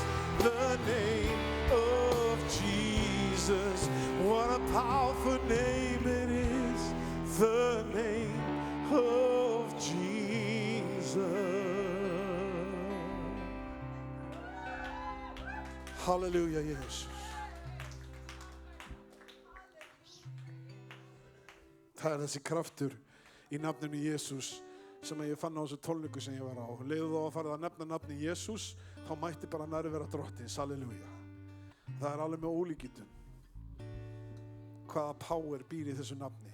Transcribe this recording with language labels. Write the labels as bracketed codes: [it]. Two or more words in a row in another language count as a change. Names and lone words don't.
[en] The name of Jesus. What a powerful name it is. The name of Jesus. Hallelujah, Jesus. [is] Það þessi kraftur í nafninu Jesús sem ég fann á þessu tónleiku sem ég var á. Leiðu þá að fara að nefna nafni Jesús, þá mætti bara nærvera drottins. Halleluja. Það alveg með ólíkindum. Hvaða power býr í þessu nafni.